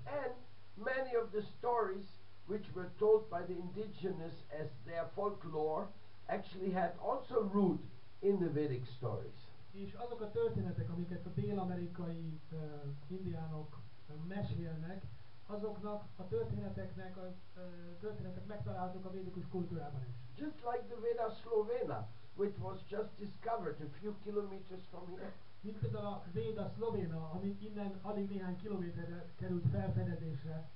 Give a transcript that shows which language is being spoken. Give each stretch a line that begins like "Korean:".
English: And many of the stories which were told by the indigenous as their folklore actually had also root in the Vedic stories.
Hungarian: És azok a történetek, amiket a dél-amerikai indiánok mesélnek, azoknak a történetek megtalálhatók a védikus kultúrában is.
English: Just like the Veda Slovena, which was just discovered a few kilometers from here.
Hungarian: Mint például a Véda Szlovéna, ami innen alig néhány kilométerre került felfedezésre.